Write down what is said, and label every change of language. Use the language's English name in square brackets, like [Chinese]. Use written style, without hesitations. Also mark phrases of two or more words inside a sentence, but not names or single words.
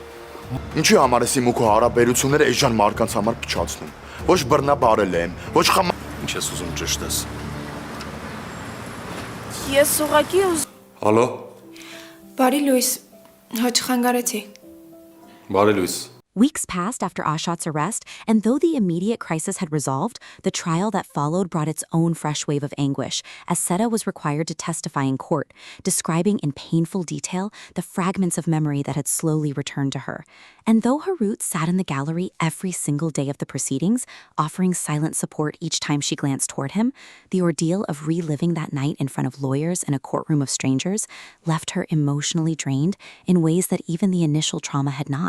[Armenian] Ինչի համար ես իմ ու քո հարաբերությունները այժմ մարդկանց համար փչացնում։ Ոչ բռնաբարել եմ, ոչ խամ։ Ինչ ես ուզում ճշտես։ Ես ուղղակի Հալո։ Բարի լույս, հաճ խանգարեցի։ Բարի լույս։ [English] Weeks passed after Ashat's arrest, and though the immediate crisis had resolved, the trial that followed brought its own fresh wave of anguish, as Seda was required to testify in court, describing in painful detail the fragments of memory that had slowly returned to her. And though Harut sat in the gallery every single day of the proceedings, offering silent support each time she glanced toward him, the ordeal of reliving that night in front of lawyers in a courtroom of strangers left her emotionally drained in ways that even the initial trauma had not.